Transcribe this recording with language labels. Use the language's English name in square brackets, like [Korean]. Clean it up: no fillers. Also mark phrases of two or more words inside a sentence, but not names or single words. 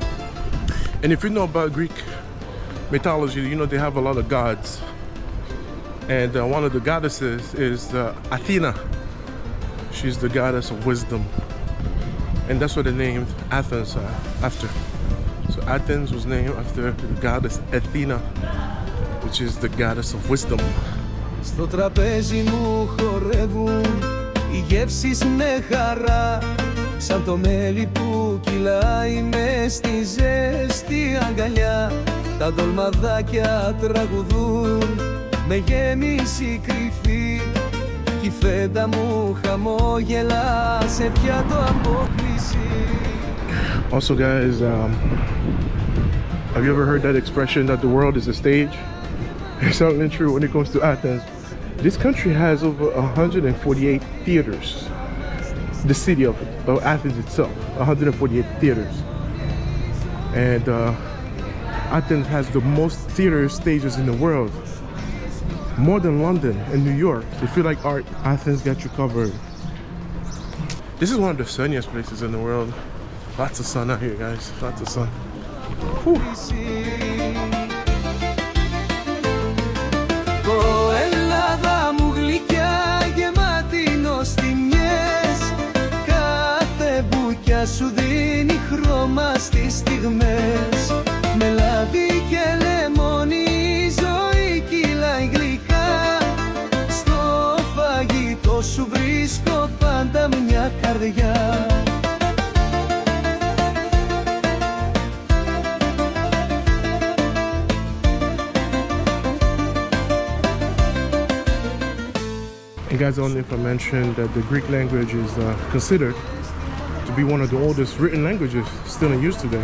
[English] And if you know about Greek mythology, you know they have a lot of gods. And one of the goddesses is Athena. She's the goddess of wisdom. And that's what they named Athens after. So Athens was named after the goddess Athena, which is the goddess of wisdom. [Greek] Στο τραπέζι μου χορεύουν οι γεύσεις με χαρά, σαν το μέλι που κυλάει μες στη ζέστη αγκαλιά. Τα ντολμαδάκια τραγουδούν με γέμιση κρυφή κι η φέτα μου χαμόγελα σε πιάτο από χρυσή. [English] Also guys, have you ever heard that expression that the world is a stage? It's certainly true when it comes to Athens. This country has over 148 theaters. The city of Athens itself, 148 theaters. And Athens has the most theater stages in the world. More than London and New York. If you like art, Athens got you covered. This is one of the sunniest places in the world. Lots of sun out here, guys. Lots of sun. Whew. [Greek] Ελλάδα μου γλυκιά γεμάτη νοστιμιές, κάθε μπουκιά σου δίνει χρώμα στις στιγμές. Με λάδι και λεμόνι η ζωή κυλάει γλυκά, στο φαγητό σου βρίσκω πάντα μια καρδιά. [English] And guys, I only if I mentioned that the Greek language is considered to be one of the oldest written languages still in use today.